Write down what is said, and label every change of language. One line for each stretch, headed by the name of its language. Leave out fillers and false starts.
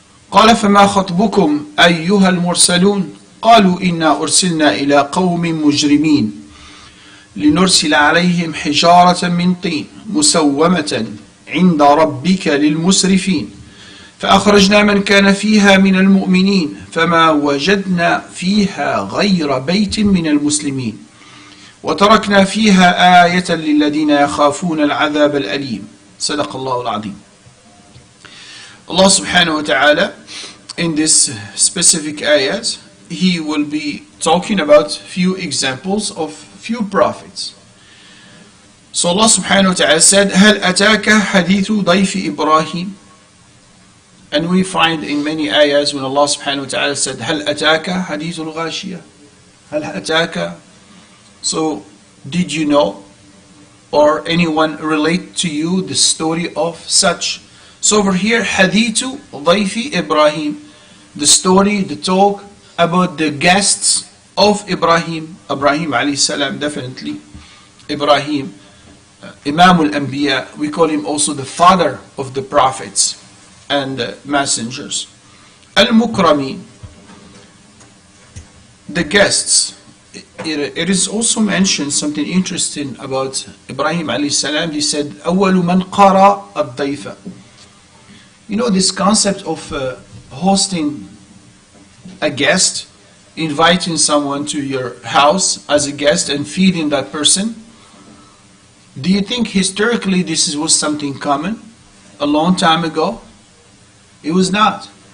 Arabic: قال فما خطبكم أيها المرسلون قالوا إنا أرسلنا إلى قوم مجرمين لنرسل عليهم حجارة من طين مسومة عند ربك للمسرفين فأخرجنا من كان فيها من المؤمنين فما وجدنا فيها غير بيت من المسلمين وتركنا فيها آية للذين يخافون العذاب الأليم. صدق الله العظيم.
English: Allah subhanahu wa ta'ala, in this specific ayat, He will be talking about few examples of few prophets. So Allah subhanahu wa ta'ala said,
Arabic: هل أتاك حديث ضيف إبراهيم.
English: And we find in many ayahs when Allah subhanahu wa ta'ala said,
Arabic: هل أتاك حديث الغاشية. هل أتاك.
English: So, did you know, or anyone relate to you the story of such? So over here,
Arabic: حديث ضيف إبراهيم,
English: the story, the talk about the guests of Ibrahim alayhi salam, definitely. Ibrahim, Imam al-Anbiya, we call him also the father of the prophets and messengers. Al-Mukrami, the guests. It is also mentioned something interesting about Ibrahim alayhi salam. He said,
Arabic: أول من قرأ الضيف.
English: You know this concept of hosting a guest, inviting someone to your house as a guest and feeding that person. Do you think historically this was something common a long time ago? It was not.